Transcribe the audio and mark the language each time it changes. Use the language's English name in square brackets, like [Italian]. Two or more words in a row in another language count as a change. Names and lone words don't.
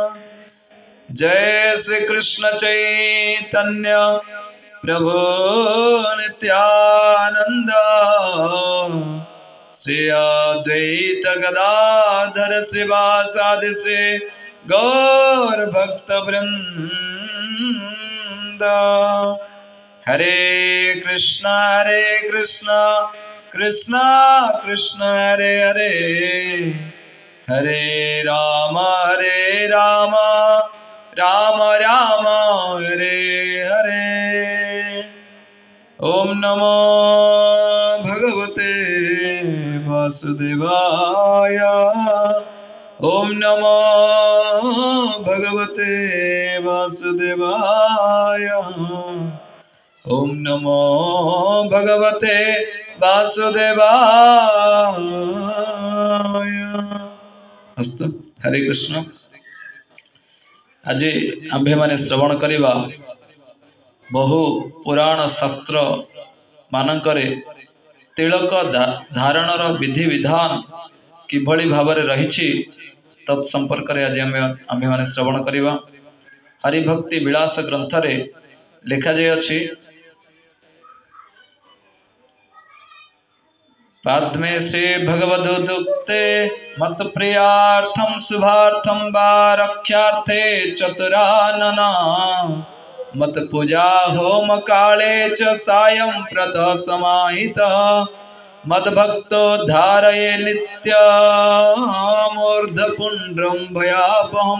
[Sanskrit] जय श्री कृष्ण चैतन्य प्रभु नित्यानंद श्री अद्वैत गदाधर श्रीवासादि श्री गौर भक्त वृंद। हरे कृष्णा कृष्णा कृष्णा हरे हरे, हरे राम राम राम हरे हरे। ओम नमो भगवते वासुदेवाय। ओम नमो भगवते वासुदेवाय। ओम नमो भगवते वासुदेवाय। अस्तु, [Odia] ହରେ କୃଷ୍ଣ। ଆଜି ଆମ୍ଭେ ମାନେ ଶ୍ରବଣ କରିବା ବହୁ ପୁରାଣ ଶାସ୍ତ୍ର ମାନଙ୍କରେ ତିଳକ ଧାରଣର ବିଧି ବିଧାନ କିଭଳି ଭାବରେ ରହିଛି ତତ୍ସମ୍ପର୍କ ରେ ଆଜି ଆମ୍ଭେ ମାନେ ଶ୍ରବଣ କରିବା। ହରିଭକ୍ତି ବିଳାସ ଗ୍ରନ୍ଥ ରେ ଲେଖା ଯାଇ ଅଛି, [Sanskrit] पाद्मे श्री भगवदुक्ते मत प्रियार्थम शुभार्थम वा रक्षार्थे चतुरानना मत पूजा होम काले च सायं प्रतः समाहितः मद भक्तो धारये नित्यमूर्धपुण्ड्रं भयापहम्।